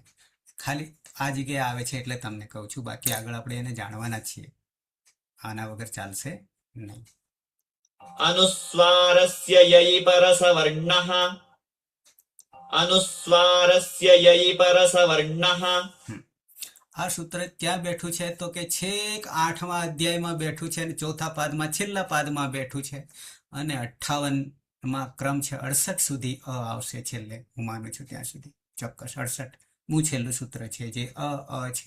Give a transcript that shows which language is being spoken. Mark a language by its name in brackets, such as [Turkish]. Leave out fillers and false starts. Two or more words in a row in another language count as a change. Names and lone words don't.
[Gujarati] ખાલી આ જગ્યાએ આવે છે એટલે તમને કહું છું, બાકી આગળ આપણે એને જાણવાના છીએ. આના વગર ચાલશે નહીં. [Sanskrit] अनुस्वारस्य ययि परसवर्णः अनुस्वारस्य ययि परसवर्णः. [Gujarati] આ સૂત્ર ક્યાં બેઠું છે તો કે છેક 8મા અધ્યાયમાં બેઠું છે અને ચોથા પાદમાં છેલ્લા પાદમાં બેઠું છે અને 58માં ક્રમ છે. 68 સુધી અ આવશે છેલ્લે, હું માનું છું ત્યાં સુધી ચોક્કસ 68મું છેલ્લું સૂત્ર છે જે અ છે.